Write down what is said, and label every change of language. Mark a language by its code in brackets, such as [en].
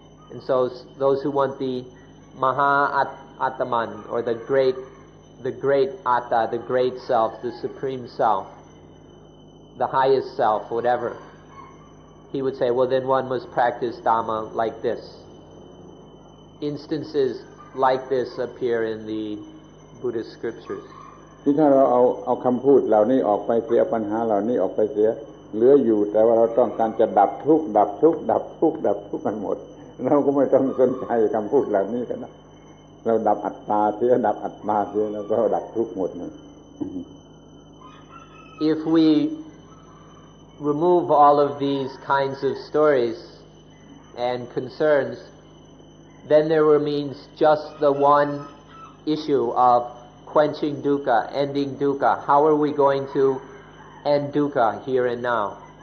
[en] And so those who want the Maha Ataman, or the great Atta, the great self, the supreme self, the highest self, whatever, he would say, well, then one must practice Dhamma like this. Instances like this appear in the Buddhist scriptures. [th] ที่ถ้าเราเอาคำพูดเหล่านี้ออกไปเสียปัญหาเหล่านี้ออกไปเสีย เหลืออยู่แต่ว่าเราต้องการจะดับทุกข์ดับทุกข์ดับทุกข์ดับทุกข์กันหมดเราก็ไม่ต้องสนใจคำพูดเหล่านี้กันนะเราดับอัตตาเสียดับอัตตาเสียแล้วก็ดับทุกข์หมดนะ [en] If we remove all of these kinds of stories and concerns, then there remains just the one issue of quenching dukkha, ending dukkha. How are we going to end dukkha here and now?